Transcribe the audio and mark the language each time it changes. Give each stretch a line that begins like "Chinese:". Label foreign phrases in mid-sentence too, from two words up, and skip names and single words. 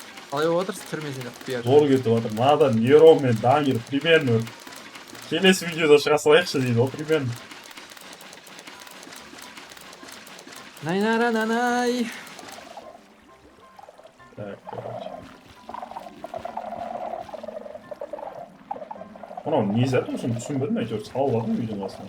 Kazakh: қалай болып отырсыз түрмесінде құпия Зор кетіп жатыр. Мынадан Ером мен Дамир примерно келесі видеода шыға салайықшы дейді ғой примерно. Най-на-ра-на-най.
Russian: Так, короче.
Kazakh: Мынау не зат осыны түсінбедім, әйтеуір салып үйдің басына.